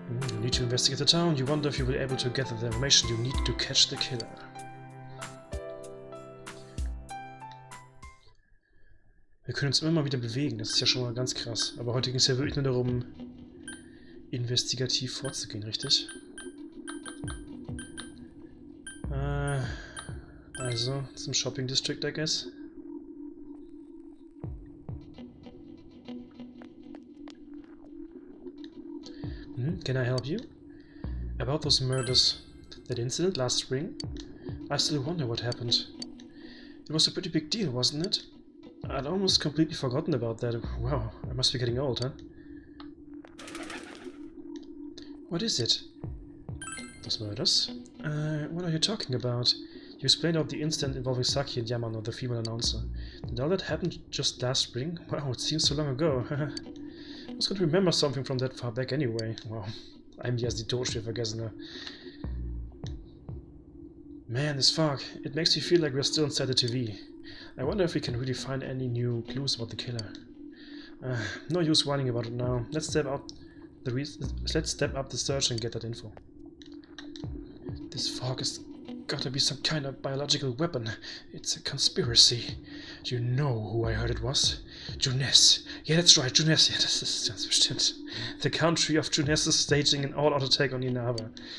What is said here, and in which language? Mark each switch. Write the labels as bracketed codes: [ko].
[en] You need to investigate the town. You wonder if you will be able to gather the information you need to catch the killer. [de] Wir können uns immer mal wieder bewegen, das ist ja schon mal ganz krass. Aber heute ging es ja wirklich nur darum, investigativ vorzugehen, richtig? Also, zum Shopping District, [en] I guess. Can I help you? About those murders, that incident last spring? I still wonder what happened. It was a pretty big deal, wasn't it? I'd almost completely forgotten about that. Wow, I must be getting old, huh? What is it? Those murders? What are you talking about? You explained out the incident involving Saki and Yamano, the female announcer. Did all that happen just last spring? Wow, it seems so long ago. I was going to remember something from that far back anyway. [de] Wow, eigentlich erst die Todesstelle vergessen, ne? [en] Man, this fog. It makes me feel like we're still inside the TV. I wonder if we can really find any new clues about the killer. No use whining about it now. Let's step up the search and get that info. This fog has gotta be some kind of biological weapon. It's a conspiracy. You know who I heard it was? Juness. Yeah, that's right, Juness. [de] Ja, das ist ganz bestimmt. [en] The country of Juness is staging an all-out attack on Inaba.